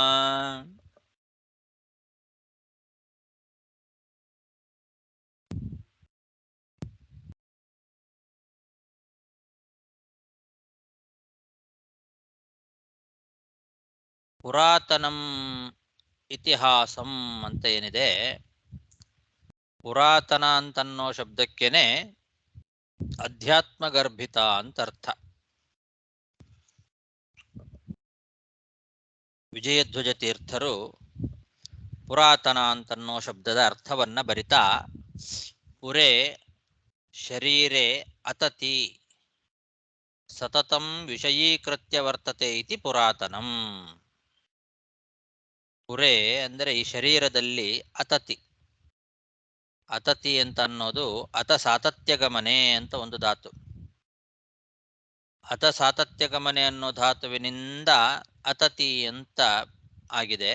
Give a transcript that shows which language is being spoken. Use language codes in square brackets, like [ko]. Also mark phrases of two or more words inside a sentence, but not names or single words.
[sa] ಪುರಾತನಂ ಇತಿಹಾಸಂ [kn] ಅಂತ ಏನಿದೆ, ಪುರಾತನ ಅಂತನ್ನೋ ಶಬ್ದಕ್ಕೇನೆ ಅಧ್ಯಾತ್ಮಗರ್ಭಿತ ಅಂತ ಅರ್ಥ. ವಿಜಯಧ್ವಜ ತೀರ್ಥರು ಪುರಾತನ ಅಂತನ್ನೋ ಶಬ್ದದ ಅರ್ಥವನ್ನ ಬರಿತಾ, [sa] ಪುರೇ ಶರೀರೆ ಅತತಿ ಸತತಂ ವಿಷಯೀಕೃತ್ಯ ವರ್ತತೆ ಇತಿ ಪುರಾತನಂ. [kn] ಪುರೇ ಅಂದರೆ ಈ ಶರೀರದಲ್ಲಿ ಅತತಿ. ಅತತಿ ಅಂತ ಅನ್ನೋದು [sa] ಅತ ಸಾತತ್ಯಗಮನೆ [kn] ಅಂತ ಒಂದು ಧಾತು. [sa] ಅತ ಸಾತತ್ಯಗಮನೆ [kn] ಅನ್ನೋ ಧಾತುವಿನಿಂದ ಅತತಿ ಅಂತ ಆಗಿದೆ.